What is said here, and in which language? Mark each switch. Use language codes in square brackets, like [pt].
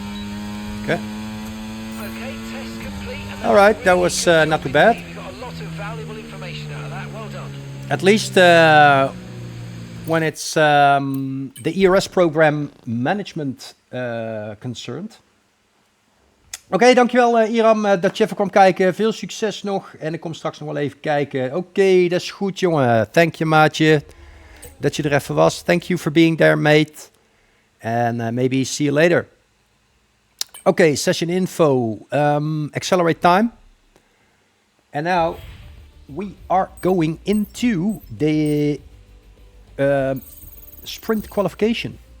[en] Okay, test complete. And All right, that was not too bad. You got a lot of valuable information out of that. Well done. At least when it's the ERS program management concerned. [nl] Oké, dankjewel Iram dat je even kwam kijken. Veel succes nog. En ik kom straks nog wel even kijken. Oké, dat is goed jongen. [en] Thank you [nl] maatje. Dat je er even was. [en] Thank you for being there mate. And maybe see you later. Okay, session info, accelerate time. And now we are going into the sprint qualification.